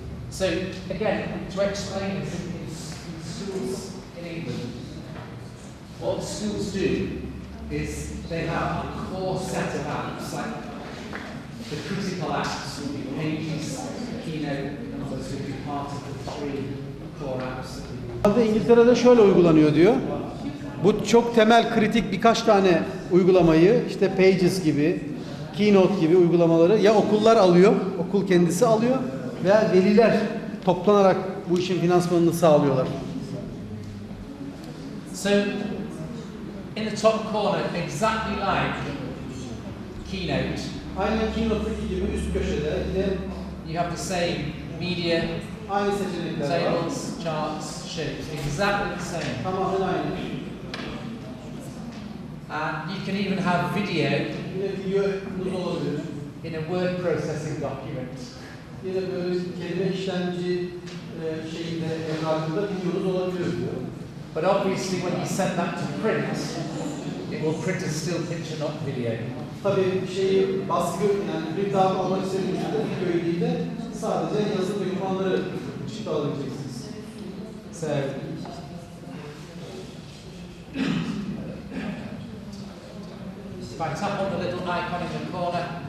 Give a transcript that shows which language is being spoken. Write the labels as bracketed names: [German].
[English] So again, to explain this, in schools in England, what the schools do is they have a core set of apps, like the critical apps will be pages, keynote, and those will be part of the 3 core apps. [Turkish] İngiltere'de şöyle uygulanıyor diyor. Bu çok temel kritik birkaç tane uygulamayı işte Pages gibi, Keynote gibi uygulamaları ya okullar alıyor, okul kendisi alıyor veya veliler toplanarak bu işin finansmanını sağlıyorlar. [English] So, in the top corner, exactly like Keynote, [Turkish] Aynen Keynote'daki gibi üst köşede yine [English] you have the same media, [Turkish] aynı seçenekler var. [English] tables, charts, shapes, exactly the same. [Turkish] Tamamen aynı. [English] And you can even have video [Turkish] Yine videonuz olabilir. [English] in a word processing document. [Turkish] Yine böyle kelime işlemci şeyinde evrakında videonuz olabilir diyor. [English] But obviously when you send that to print, it will print as still picture, not video. [Turkish] Tabii şeyi baskı yani print out almak istediğinizde videoyu değil de sadece yazılı dokümanları çıktı alabileceksiniz. [English] So, if I tap on the little icon in the corner,